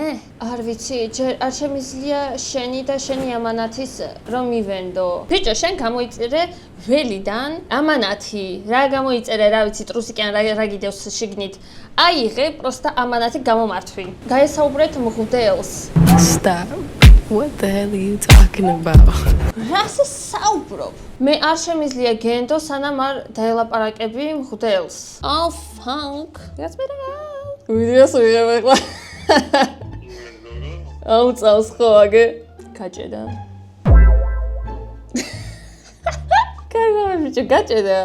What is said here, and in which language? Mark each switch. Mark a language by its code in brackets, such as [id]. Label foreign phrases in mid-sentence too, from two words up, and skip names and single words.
[ka] არ ვიცი, ჯერ არ შემიძლია შენი და შენი ამანათის რომ მივენდო. ბიჭო, შენ გამოიწერე ველიდან ამანათი. რა გამოიწერე, რა ვიცი, ტრუსიკი ან რა გიდევს შიგნით. აიღე, პროსტა ამანათი გამომართვი. გაესაუბრეთ მღვდელს. [en] Stop. What the hell are you talking about? [ka] რას საუბრობ? მე არ შემიძლია გენდო, სანამ არ დაელაპარაკები მღვდელს. [en] Oh, fuck. [ka] რაც მე რა. ვიდეოს ვიღებ ახლა. აუწავს ხო აგე? გაჭედა. კარგია, ბიჭო, გაჭედა.